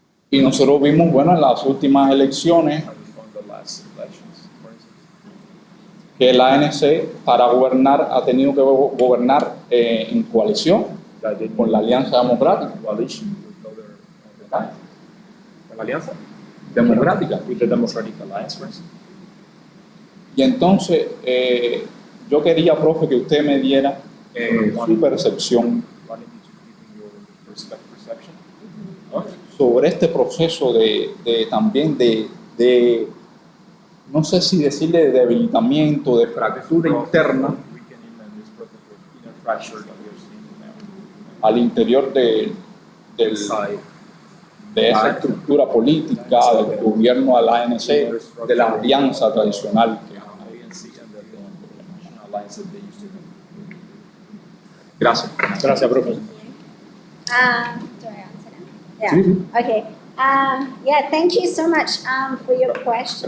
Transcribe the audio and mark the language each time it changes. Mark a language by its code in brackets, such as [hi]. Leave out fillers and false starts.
[es] Y nosotros vimos, bueno, en las últimas elecciones, que la ANC para gobernar ha tenido que gobernar en coalición con la Alianza Democrática. ¿Con la alianza? Democrática. [en] With the Democratic Alliance, for instance. [es] Y entonces, yo quería, profe, que usted me diera su percepción [en] Wanted me to give you your perception of [es] sobre este proceso también de, no sé si decirle de debilitamiento, de fractura interna [en] weakening and this process of inner fracture that we are seeing now [es] al interior [en] inside [es] de esa estructura política del gobierno de la ANC, de la alianza tradicional que [en] ANC and the international alliance that they used to have. [es] Gracias. Gracias, profesor. [en] Do I answer now? Yeah. Okay. Yeah, thank you so much for your question.